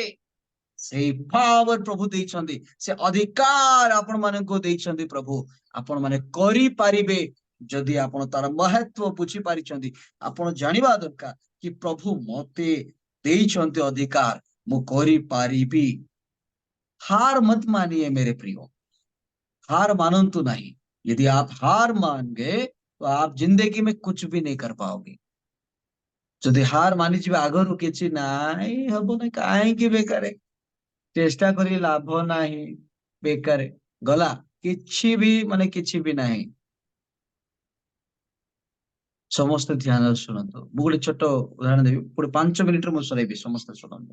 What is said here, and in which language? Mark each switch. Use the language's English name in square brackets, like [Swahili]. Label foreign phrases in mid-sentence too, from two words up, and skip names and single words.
[Odia] ସେଇ ପାୱାର ପ୍ରଭୁ ଦେଇଛନ୍ତି, ସେ ଅଧିକାର ଆପଣ ମାନଙ୍କୁ ଦେଇଛନ୍ତି ପ୍ରଭୁ। ଆପଣ ମାନେ କରିପାରିବେ ଯଦି ଆପଣ ତାର ମହତ୍ଵ ବୁଝିପାରିଛନ୍ତି। ଆପଣ ଜାଣିବା ଦରକାର କି ପ୍ରଭୁ ମତେ ଦେଇଛନ୍ତି ଅଧିକାର, ମୁଁ କରିପାରିବି। [Hindi] हार मत मानिए मेरे प्रियो, हार मानंतु नहीं। यदि आप हार मान गए तो आप जिंदगी में कुछ भी नहीं कर पाओगे। [Odia] ଯଦି ହାର ମାନିଯିବେ ଆଗରୁ କିଛି ନାହିଁ ହବ ନାହିଁ, କାହିଁକି ବେକାର ଚେଷ୍ଟା କରି ଲାଭ ନାହିଁ, ବେକାର ଗଲା, କିଛି ବି ମାନେ କିଛି ବି ନାହିଁ। ସମସ୍ତେ ଧ୍ୟାନରେ ଶୁଣନ୍ତୁ, ମୁଁ ଗୋଟେ ଛୋଟ ଉଦାହରଣ ଦେବି, ଗୋଟେ 5 ମିନିଟରେ ମୁଁ ସରେଇବି, ସମସ୍ତେ ଶୁଣନ୍ତୁ।